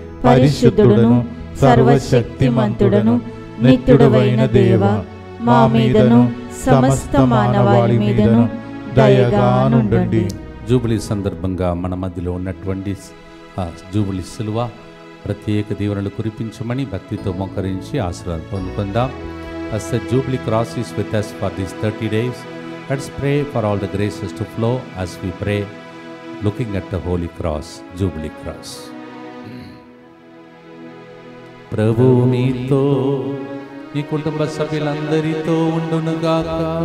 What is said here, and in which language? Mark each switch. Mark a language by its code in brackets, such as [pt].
[te] పరిశుద్ధుడను సర్వశక్తిమంతుడను నిత్యుడవైన దేవ, మా మీదను సమస్త మానవాళి మీదను దయగా నుండండి. జూబిలీ సందర్భంగా మన మధ్యలో ఉన్నటువంటి ఆ జూబిలీ సిలువ ప్రత్యేక దీవెనలు కురిపించమని భక్తితో మోకరించి ఆశీర్వాదం పొందుకుందాం. [en] As the Jubilee cross is with us for these 30 days, let's pray for all the graces to flow as we pray, looking at the Holy Cross, Jubilee Cross. [te] ప్రభు మీతో మీ కుటుంబ సభ్యులందరితో ఉండునుగాక,